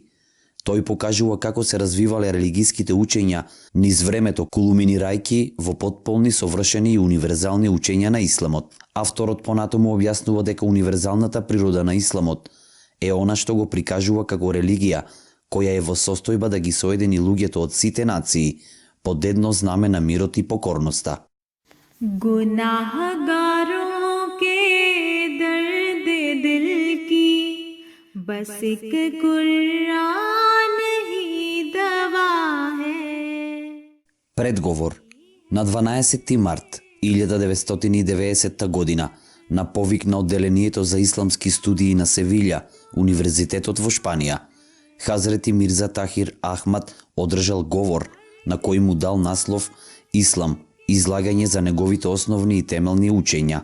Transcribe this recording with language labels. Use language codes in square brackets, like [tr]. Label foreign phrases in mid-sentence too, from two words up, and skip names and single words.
[mk] Тој покажува како се развивале религиските учења низ времето, кулминирајќи во потполни, совршени и универзални учења на исламот. Авторот понатаму објаснува дека универзалната природа на исламот е она што го прикажува како религија, која е во состојба да ги соедини луѓето од сите нации под едно знаме на мирот и покорноста. [ur] گناہگاروں کے درد دل کی بس ایک قرآن ہی دوا ہے. [mk] Предговор. На 12 март 1990 година, на повик на одделението за исламски студии на Севилја, Универзитетот во Шпанија, Хазрети Мирза Тахир Ахмад одржал говор на кој му дал наслов «Ислам, излагање за неговите основни и темелни учења».